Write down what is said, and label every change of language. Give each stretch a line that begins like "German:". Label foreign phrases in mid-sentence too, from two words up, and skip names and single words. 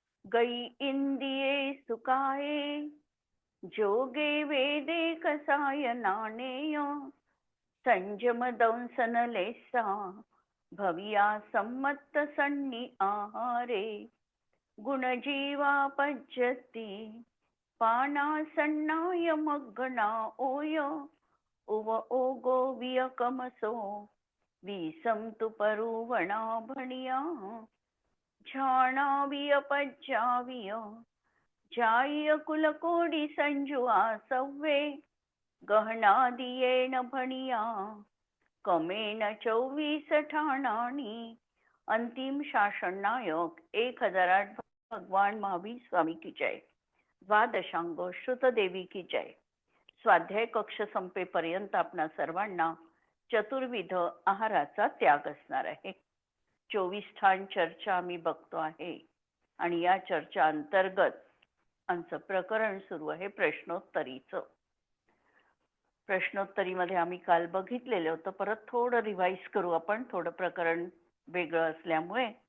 Prakrit languages: गई इंदिये सुकाये जोगे वेदे कसाय नाणेय संजम दंसन लेसा भविया सम्मत सन्नी आहारे गुणजीवा पज्यती पाना सन्नाय मग्गना ओय उव ओगो वियकमसो विसंतु परुवणा भणिया झाणाविय पज्जाविय जाय कुलकोडी संजुआ सव्वे गहना दियेन भणिया कमेन 24 ठाणानी
Hindi: अंतिम शासन नायक 1008 भगवान महावीर स्वामी की जय। द्वादशांग श्रुत देवी की जय।
Marathi: स्वाध्याय कक्ष संपेपर्यंत आपणा सर्वांना चतुर्विध आहाराचा त्याग असणार आहे। 24 ठाण चर्चा आम्ही बघतो आहे आणि या चर्चा अंतर्गत आमचं प्रकरण सुरू आहे प्रश्नोत्तरीचं। प्रश्नोत्तरीमध्ये आम्ही काल बघितलेलं होतं, परत थोडं रिवाइज करू आपण, थोडं प्रकरण वेगळं असल्यामुळे।